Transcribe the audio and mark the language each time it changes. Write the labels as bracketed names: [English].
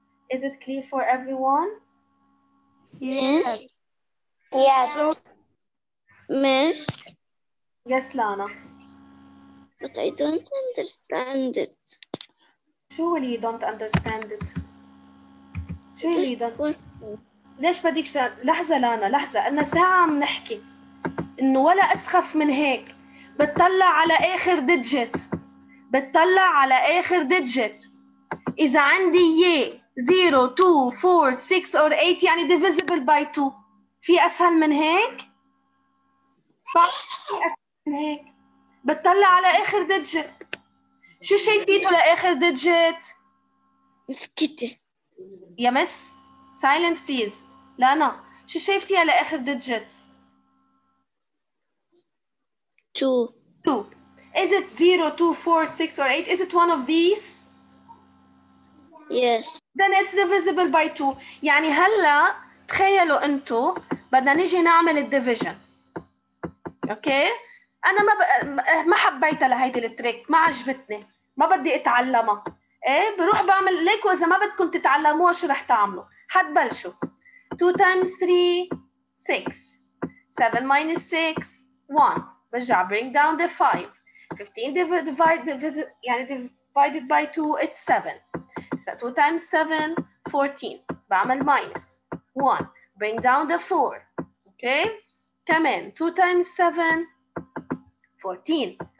[English] Is it clear for everyone? Yes. Yes. Miss. Yes, Lana. But I don't understand it. Surely you don't understand it. Surely you don't. [Arabic] ليش بدك لحظة لانا لحظة، أنا ساعة عم نحكي إنه ولا أسخف من هيك. بتطلع على آخر ديجيت، بتطلع على آخر ديجيت. إذا عندي يه 0 2 4 6 [English] or [Arabic] 8 يعني [English] divisible by 2. [Arabic] في أسهل من هيك؟ في أسهل من هيك. بتطلع على آخر ديجيت. شو شايفيته لآخر ديجيت؟ مسكتة. يا مس [English] silent please. [Arabic] لانا شو شايفتيها لآخر ديجيت؟ 2. 2. [English] Is it 0, 2, 4, 6 or 8? Is it one of these? Yes. Then it's divisible by 2. [Arabic] يعني هلا تخيلوا انتو بدنا نيجي نعمل الديفيجن. اوكي؟ انا ما حبيتها لهيدي التريك، ما عجبتني، ما بدي اتعلمها. ايه بروح بعمل ليكو. اذا ما بدكم تتعلموها شو رح تعملوا؟ حتبلشوا [English] 2 times 3 6 7 minus 6 1. [Arabic] برجع [English] bring down the 5. 15 divided by 2 it's 7. So 2 times 7 14. [Arabic] بعمل [English] minus 1. Bring down the 4. Okay. [Arabic] كمان [English] 2 times 7 14.